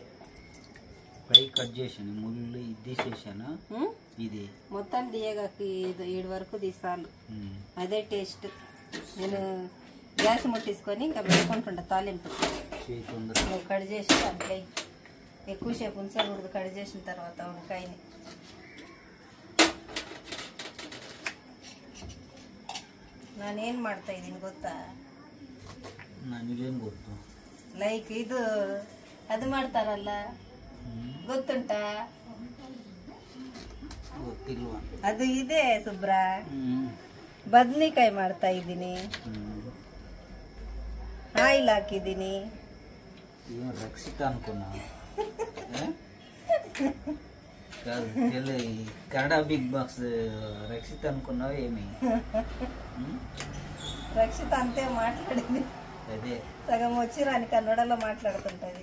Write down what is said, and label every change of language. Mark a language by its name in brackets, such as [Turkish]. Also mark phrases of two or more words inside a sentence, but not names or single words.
[Telugu] పై కట్ చేసాను, ముళ్ళు ఇది తీసేసాను. ఇది మొత్తం తీయగాకి 7 వరకు తీసాలు, అదే టేస్ట్. నేను గ్యాస్ ముట్టించుకొని ఇంకా పెట్టుకుంటుంటా తాలింపు. నువ్వు కట్ చేసి దాంట్లో ఎక్కువసేపు ఉంచకూడదు. కట్ చేసిన తర్వాత వంకాయని [Kannada] ನಾನೇನು ಮಾಡ್ತಾ ಇದ್ದೀನಿ ಗೊತ್ತಾ? ನನಗೇನು ಗೊತ್ತು? ಲೈಕ್ ಇದು ಅದು ಮಾಡ್ತಾರಲ್ಲ, ಗೊತ್ತುಂಟಾ? ಗೊತ್ತಿಲ್ವಾ? ಅದು ಇದೆ ಸುಬ್ರ. ಬದ್ನಿಕಾಯಿ ಮಾಡ್ತಾ ಇದ್ದೀನಿ, ಆಯಿಲ್ ಹಾಕಿದ್ದೀನಿ. [Telugu] రక్షిత అనుకున్నా. కన్నడ బిగ్ బాక్స్ రక్షిత అనుకున్నావు ఏమి? రక్షిత అంతే మాట్లాడింది. అదే సగం వచ్చి రాని కన్నడలో మాట్లాడుతుంటది.